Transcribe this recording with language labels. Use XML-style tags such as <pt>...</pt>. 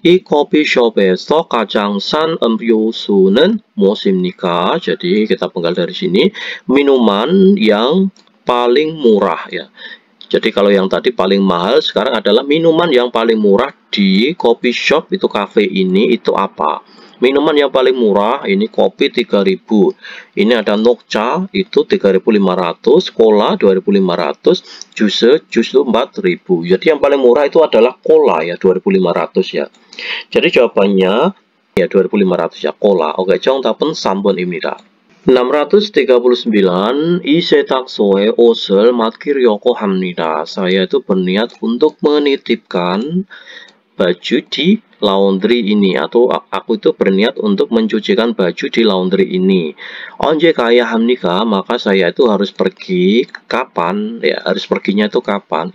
<ko>이 커피숍에서 가장 싼 음료수는 무엇입니까?</ko> <id>Jadi kita penggal dari sini, minuman yang paling murah ya. Jadi kalau yang tadi paling mahal, sekarang adalah minuman yang paling murah di coffee shop, itu cafe ini, itu apa? Minuman yang paling murah ini kopi 3.000. Ini ada Nokcha itu 3.500, Cola 2.500, jus 4.000. Jadi yang paling murah itu adalah Cola ya, 2.500 ya. Jadi jawabannya ya 2.500 ya, Cola.</id> <ko>Oke, 정답은 3번입니다. 639. 이 세탁소에 옷을 맡기려고 합니다.</ko> <id>Saya itu berniat untuk menitipkan baju di laundry ini, atau aku itu berniat untuk mencucikan baju di laundry ini.</id> <ko>언제 가야 합니까?</ko> <id>Maka saya itu harus pergi kapan ya, harus perginya itu kapan.</id>